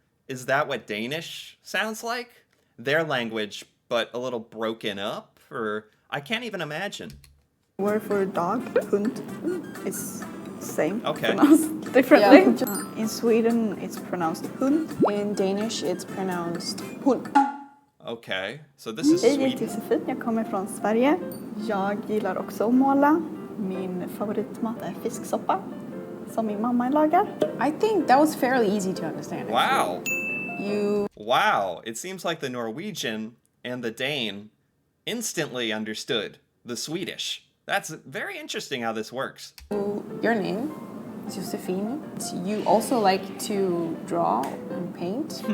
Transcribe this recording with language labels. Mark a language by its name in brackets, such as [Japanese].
[English] Is that what Danish sounds like? Their language, but a little broken up? Or I can't even imagine. Word for dog, hund, is same, Okay. pronounced differently. Yeah. In Sweden, it's pronounced hund. In Danish, it's pronounced hund. Okay, so this is [Swedish] Hej, jag heter [English] Sweden. [Swedish] Josefin, jag kommer från Sverige. Jag gillar också att måla. Min favoritmat är fisksoppa, som min mamma lagar. [English] I think that was fairly easy to understand. Wow. You Wow, it seems like the Norwegian and the Dane instantly understood the Swedish. That's very interesting how this works. Your name is Josefine. You also like to draw and paint.